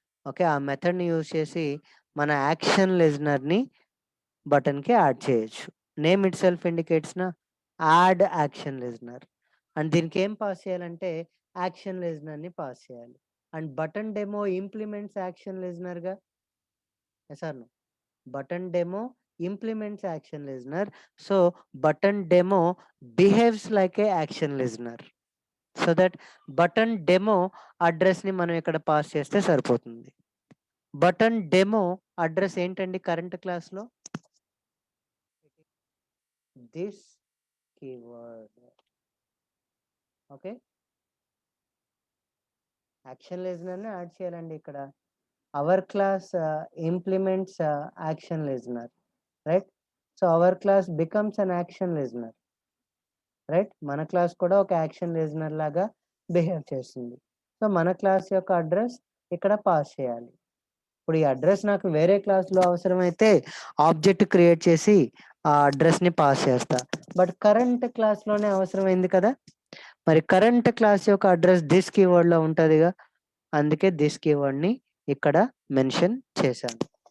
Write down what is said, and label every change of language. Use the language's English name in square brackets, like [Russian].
[Telugu] Okay, ఆ method ని use చేసి మన యాక్షన్ లిజనర్ ని బటన్ కి యాడ్ చేయొచ్చు. [English] Name it self indicates నా add action listener. [Telugu] అండ్ దీనికి ఏం పాస్ చేయాలంటే యాక్షన్ లిజనర్ ని పాస్ చేయాలి. And button demo implements action listener గా. [English] Sir, button demo implements action listener, so button demo behaves like a action listener. [Telugu] So that button demo address ని మనం ఇక్కడ pass చేస్తే సరిపోతుంది. బటన్ డెమో అడ్రస్ ఏంటండి current class లో? This keyword. Okay, action listener ని add చేయాలండి ఇక్కడ. [English] our class implements action listener, right? So our class becomes an action listener, right? [Telugu] మన క్లాస్ కూడా ఒక యాక్షన్ లిజనర్ లాగా బిహేవ్ చేస్తుంది. సో మన క్లాస్ యొక్క అడ్రస్ ఇక్కడ పాస్ చేయాలి. ఇప్పుడు ఈ అడ్రస్ నాకు వేరే క్లాస్లో అవసరమైతే ఆబ్జెక్ట్ క్రియేట్ చేసి ఆ అడ్రస్ని పాస్ చేస్తా. బట్ కరెంట్ క్లాస్లోనే అవసరమైంది కదా, మరి కరెంట్ క్లాస్ యొక్క అడ్రస్ దిస్ కీవర్డ్లో ఉంటుందిగా, అందుకే దిస్ కీవర్డ్ని ఇక్కడ మెన్షన్ చేశాను.